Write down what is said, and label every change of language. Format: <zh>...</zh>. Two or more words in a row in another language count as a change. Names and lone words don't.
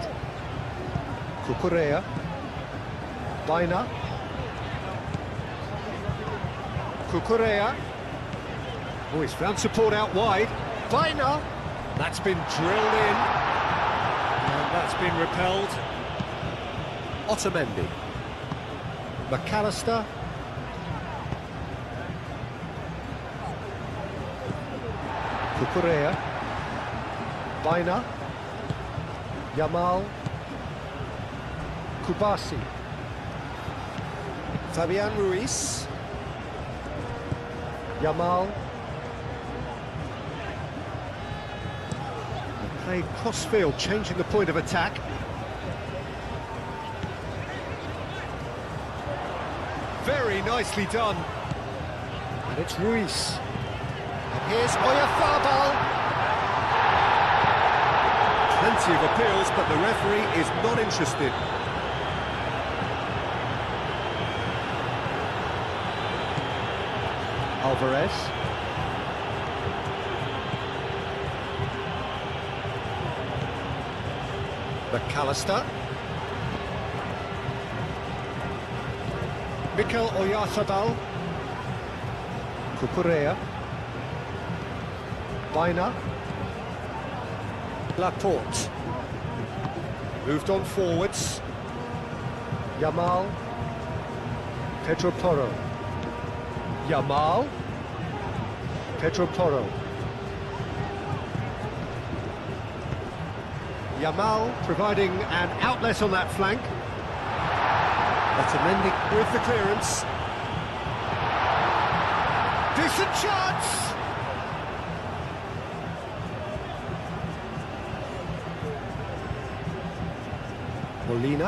<en>Cucurella. Baina. Cucurella. Oh, he's found support out wide. Baina. That's been drilled in. And that's been repelled. Otamendi. McAllister. Cucurella. Baina. Yamal. Kubasi. Fabian Ruiz. Yamal. Play cross-field, changing the point of attack. Very nicely done. And it's Ruiz. And here's Oyarzabal. Plenty of appeals, but the referee is not interested. Alvarez. McAllister. Mikel Oyarzabal. Cucurella. Baina. Laporte. Moved on forwards. Yamal. Pedro Porro. Yamal. Pedro Porro. Yamal providing an outlet on that flank. Otamendi with the clearance. Decent chance! Molina.</en>